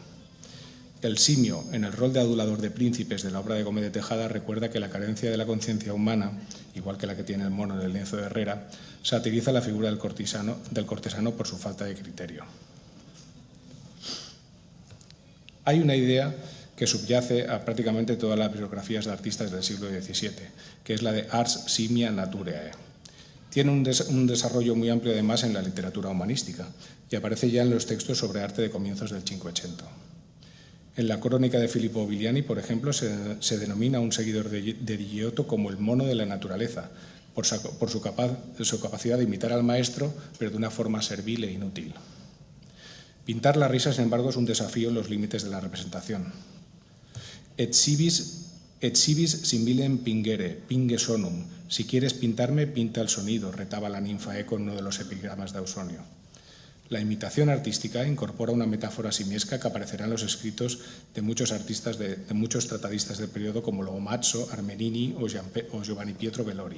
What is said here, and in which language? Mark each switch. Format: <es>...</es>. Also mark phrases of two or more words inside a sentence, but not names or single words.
<es>El simio, en el rol de adulador de príncipes de la obra de Gómez de Tejada, recuerda que la carencia de la conciencia humana, igual que la que tiene el mono en el lienzo de Herrera, satiriza la figura del cortesano por su falta de criterio. Hay una idea que subyace a prácticamente todas las biografías de artistas del siglo XVII, que es la de</es> <la>ars simia naturae.</la> <es>Tiene un desarrollo muy amplio además en la literatura humanística y aparece ya en los textos sobre arte de comienzos del Cinquecento. En la crónica de Filippo Ovigliani, por ejemplo, se denomina a un seguidor de Giotto como el mono de la naturaleza, por su capacidad de imitar al maestro, pero de una forma servil e inútil. Pintar la risa, sin embargo, es un desafío en los límites de la representación.</es> <la>Et civis similem pingere, pinge sonum.</la> <es>Si quieres pintarme, pinta el sonido, retaba la ninfa Eco en uno de los epigramas de Ausonio. La imitación artística incorpora una metáfora simiesca que aparecerá en los escritos de muchos artistas, de muchos tratadistas del periodo como Lomazzo, Armenini o Giovanni Pietro Bellori.</es>